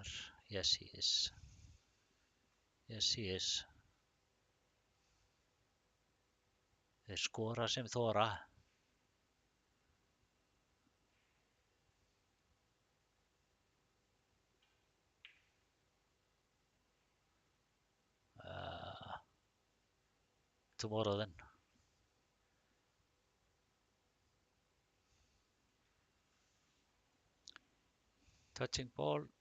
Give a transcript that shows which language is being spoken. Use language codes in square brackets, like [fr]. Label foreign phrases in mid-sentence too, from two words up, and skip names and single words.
[en] Yes, he is. Yes, he is. [is] Þeir skora sem þora. [en] Tomorrow then. Touching ball.